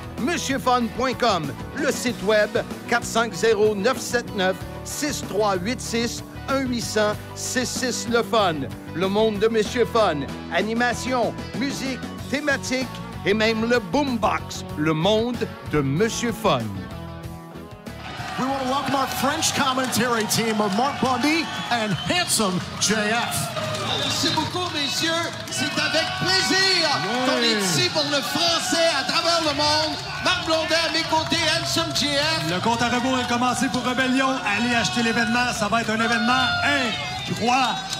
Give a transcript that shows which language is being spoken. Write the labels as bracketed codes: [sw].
[fr] MonsieurFun.com, le site web 450-979-6386, 1-800-66 le Fun. Le monde de Monsieur Fun, animation, musique, thématique et même le boombox. Le monde de Monsieur Fun. [en] We want to welcome our French commentary team of Mark Bundy and Handsome JF. [fr] Merci beaucoup, messieurs. C'est avec plaisir qu'on est ici pour le français à travers le monde. Marc Blondin à mes côtés, Handsome JF. Le compte à rebours est commencé pour Rebellion. Allez acheter l'événement, ça va être un événement incroyable.